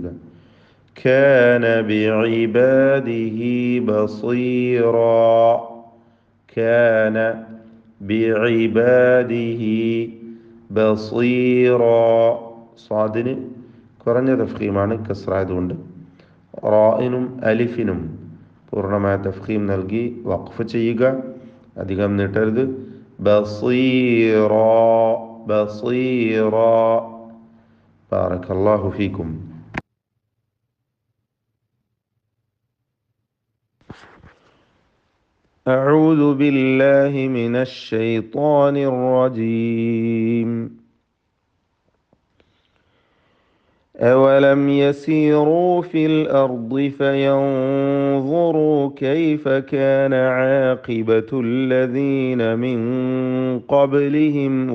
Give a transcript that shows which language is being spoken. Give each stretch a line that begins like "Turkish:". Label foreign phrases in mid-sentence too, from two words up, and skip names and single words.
Arabic: كان بعباده بصيرا كان بعباده بصيرا
Malayalam: സ്വാദിന് കുറഞ്ഞ തഫ്ഖീമാണ് കസ്റായതുകൊണ്ട്. റായിനും അലിഫിനും പൂർണ്ണമായ തഫ്ഖീം നൽകി വഖഫ് ചെയ്യുക. അധികം നീട്ടരുത്.
Arabic: بصيرا بصيرا بارك الله فيكم. أعوذ بالله من الشيطان الرجيم. أولم يسيروا في الأرض فينظروا كيف كان عاقبة الذين من قبلهم